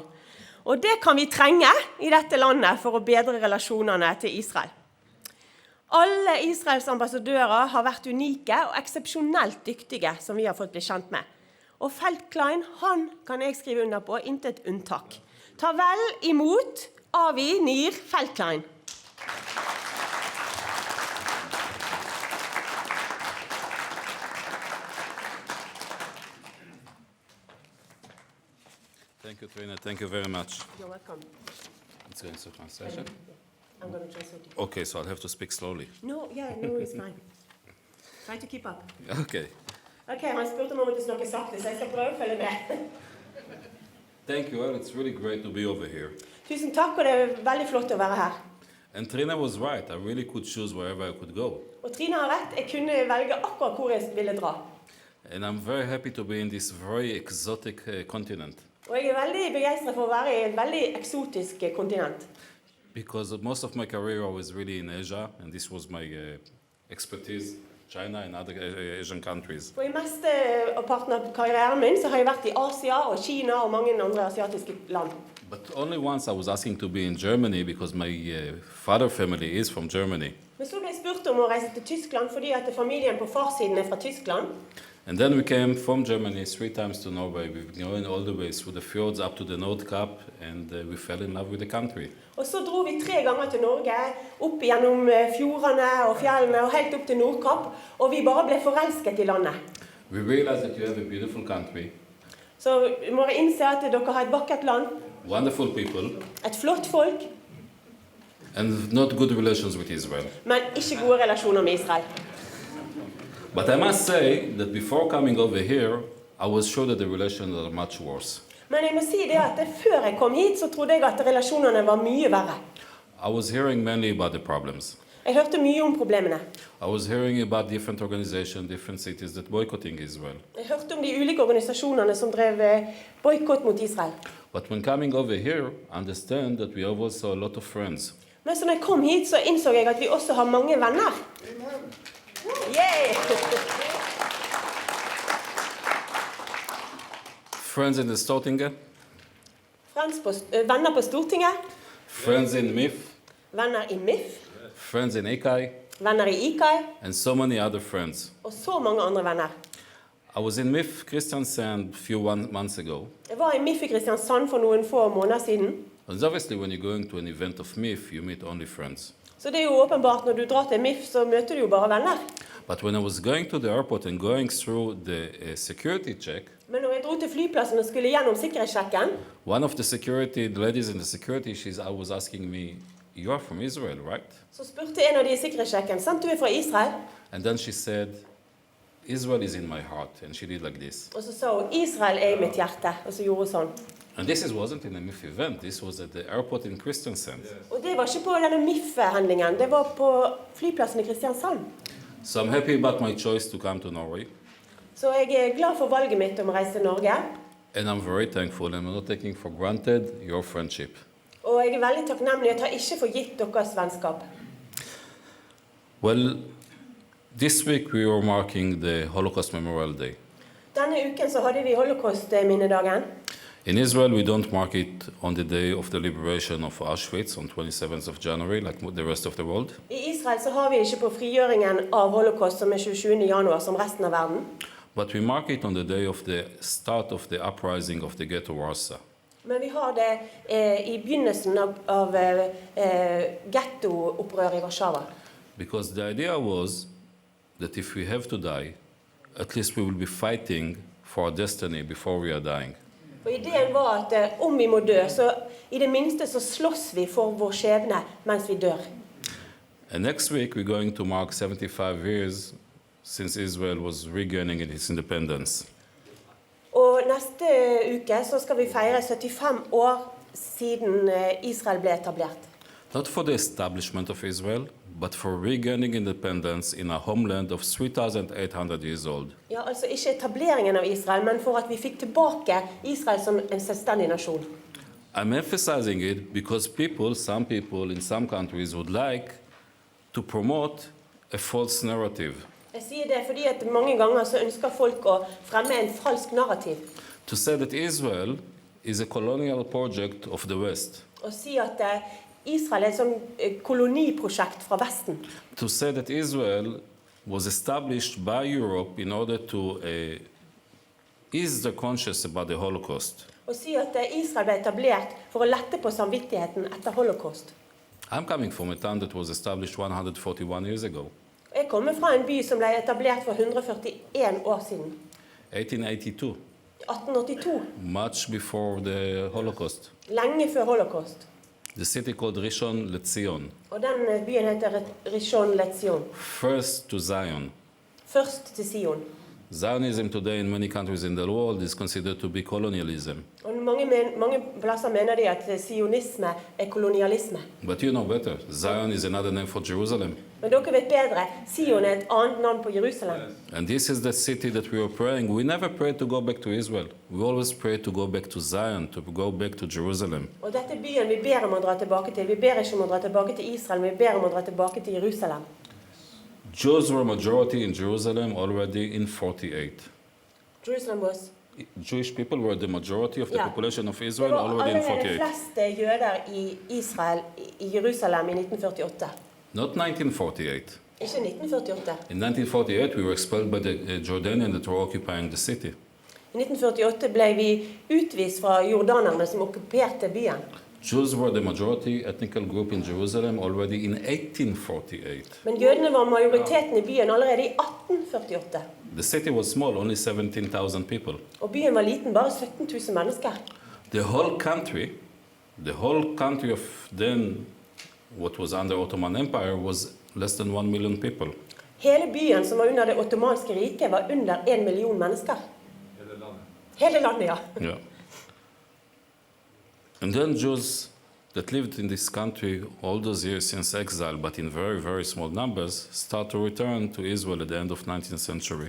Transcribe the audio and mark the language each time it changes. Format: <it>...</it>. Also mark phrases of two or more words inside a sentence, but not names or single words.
<no>Og det kan vi trenge i dette landet for å bedre relasjonene til Israel. Alle Israels ambassadører har vært unike og eksepsjonelt dyktige, som vi har fått bli kjent med. Og Feldklein, han kan jeg skrive under på, intet unntak. Ta vel imot Nir-Feldklein.</no> <en>Thank you, Trina. Thank you very much. You're welcome. It's going to translation? I'm going to translate it. Okay, so I'll have to speak slowly. No, it's fine. Try to keep up. Okay.</en> <no>Okay, han spurte om å snakke sakte, så jeg skal prøve å følge med.</no> <en>Thank you. Well, it's really great to be over here.</en> <no>Tusen takk, og det veldig flott å være her.</no> <en>And Trina was right. I really could choose wherever I could go.</en> <no>Og Trina har rett, jeg kunne velge akkurat hvor jeg ville dra.</no> <en>And I'm very happy to be in this very exotic continent.</en> <no>Og jeg veldig begeistret for å være i et veldig eksotisk kontinent.</no> <en>Because most of my career I was really in Asia, and this was my expertise, China and other Asian countries.</en> <no>For i meste av parten av karrieren min så har jeg vært i Asia og Kina og mange andre asiatiske land.</no> <en>But only once I was asking to be in Germany because my father family is from Germany.</en> <no>Men så ble jeg spurt om å reise til Tyskland fordi at familien på farssiden fra Tyskland.</no> <en>And then we came from Germany 3 times to Norway. We've been going all the way through the fjords up to the North Cap, and we fell in love with the country.</en> <no>Og så dro vi 3 ganger til Norge, opp gjennom fjordene og fjellene og helt opp til Nordkapp, og vi bare ble forelsket i landet.</no> <en>We realized that you have a beautiful country.</en> <no>Så må dere innse at dere har et vakkert land,</no> <en>Wonderful people,</en> <no>et flott folk,</no> <en>and not good relations with Israel.</en> <no>men ikke gode relasjoner med Israel.</no> <en>But I must say that before coming over here, I was sure that the relations are much worse.</en> <no>Men jeg må si det at før jeg kom hit, så trodde jeg at relasjonene var mye verre.</no> <en>I was hearing mainly about the problems.</en> <no>Jeg hørte mye om problemene.</no> <en>I was hearing about different organizations, different cities that boycotting Israel.</en> <no>Jeg hørte om de ulike organisasjonene som drev boykott mot Israel.</no> <en>But when coming over here, I understand that we have also a lot of friends.</en> <no>Men så når jeg kom hit, så innså jeg at vi også har mange venner. Yay!</no> <en>Friends in the Stortinget,</en> <no>Venner på Stortinget,</no> <en>friends in MIF,</en> <no>venner i MIF,</no> <en>friends in ICAI,</en> <no>venner i ICAI,</no> <en>and so many other friends.</en> <no>og så mange andre venner.</no> <en>I was in MIF Kristiansand a few months ago.</en> <no>Jeg var i MIF i Kristiansand for noen få måneder siden.</no> <en>And obviously when you're going to an event of MIF, you meet only friends.</en> <no>Så det jo åpenbart, når du drar til MIF, så møter du jo bare venner.</no> <en>But when I was going to the airport and going through the security check,</en> <no>Men når jeg dro til flyplassen og skulle gjennom sikkerhetssjekken,</no> <en>one of the ladies in the security, I was asking me, you are from Israel, right?</en> <no>så spurte en av de i sikkerhetssjekken, sant du fra Israel?</no> <en>And then she said, Israel is in my heart. And she did like this.</en> <no>Og så sa hun, Israel i mitt hjerte, og så gjorde hun sånn.</no> <en>And this wasn't in a MIF event. This was at the airport in Kristiansand.</en> <no>Og det var ikke på denne MIF-handlingen, det var på flyplassen i Kristiansand.</no> <en>So I'm happy about my choice to come to Norway.</en> <no>Så jeg glad for valget mitt om å reise til Norge.</no> <en>And I'm very thankful, and I'm not taking for granted your friendship.</en> <no>Og jeg veldig takknemlig, jeg tar ikke for gitt deres vennskap.</no> <en>Well, this week we were marking the Holocaust Memorial Day.</en> <no>Denne uken så hadde vi Holocaust-minnedagen.</no> <en>In Israel, we don't mark it on the day of the liberation of Auschwitz on 27th of January, like the rest of the world.</en> <no>I Israel så har vi ikke på frigjøringen av Holocaust som 27. januar som resten av verden.</no> <en>But we mark it on the day of the start of the uprising of the ghetto Warsaw.</en> <no>Men vi har det i begynnelsen av ghetto-opprør i Warszawa.</no> <en>Because the idea was that if we have to die, at least we will be fighting for our destiny before we are dying.</en> <no>For ideen var at om vi må dø, så i det minste så slåss vi for vår skjebne mens vi dør.</no> <en>And next week, we're going to mark 75 years since Israel was regaining its independence.</en> <no>Og neste uke så skal vi feire 75 år siden Israel ble etablert.</no> <en>Not for the establishment of Israel, but for regaining independence in a homeland of 3,800 years old.</en> <no>Ja, altså ikke etableringen av Israel, men for at vi fikk tilbake Israel som en selvstendig nasjon.</no> <en>I'm emphasizing it because some people in some countries would like to promote a false narrative.</en> <no>Jeg sier det fordi at mange ganger så ønsker folk å fremme en falsk narrativ.</no> <en>To say that Israel is a colonial project of the West.</en> <no>Og si at Israel er et sånn koloniprosjekt fra Vesten.</no> <en>To say that Israel was established by Europe in order to ease the conscience about the Holocaust.</en> <no>Og si at Israel ble etablert for å lette på samvittigheten etter holocaust.</no> <en>I'm coming from a town that was established 141 years ago.</en> <no>Jeg kommer fra en by som ble etablert for 141 år siden.</no> <en>1882,</en> <no>1882,</no> <en>much before the Holocaust.</en> <no>lenge før holocaust.</no> <en>The city called Rishon LeZion,</en> <no>Og den byen heter Rishon LeZion.</no> <en>first to Zion.</en> <no>Først til Sion.</no> <en>Zionism today in many countries in the world is considered to be colonialism.</en> <no>Og mange plasser mener de at sionisme er kolonialisme.</no> <en>But you know better, Zion is another name for Jerusalem.</en> <no>Men dere vet bedre, Sion er et annet navn på Jerusalem.</no> <en>And this is the city that we are praying. We never pray to go back to Israel. We always pray to go back to Zion, to go back to Jerusalem.</en> <no>Og dette er byen vi ber om å dra tilbake til. Vi ber ikke om å dra tilbake til Israel, men vi ber om å dra tilbake til Jerusalem.</no> <en>Jews were majority in Jerusalem already in 48. Jerusalem was... Jewish people were the majority of the Yeah. population of</en> <no>Det Israel var</no> <en>already in</en> <no>allerede</no> <en>48.</en> <no>flest jøder i Israel, i Jerusalem i 1948.</no> <en>Not 1948.</en> <no>Ikke 1948.</no> <en>In 1948, we were expelled by the Jordanians that were occupying the city.</en> <no>I 1948 ble vi utvist fra jordanerne som okkuperte byen.</no> <en>Jews were the majority ethnical group in Jerusalem already in 1848.</en> <no>Men jødene var majoriteten i byen allerede i 1848.</no> <en>The city was small, only 17,000 people.</en> <no>Og byen var liten, bare 17 000 mennesker.</no> <en>The whole country of then, what was under Ottoman Empire, was less than 1 million people.</en> <no>Hele byen som var under det ottomanske riket var under 1 million mennesker. Hele landet, ja.</no> <en>Yeah. And then Jews that lived in this country all those years since exile, but in very, very small numbers, start to return to Israel at the end of 19th century.</en>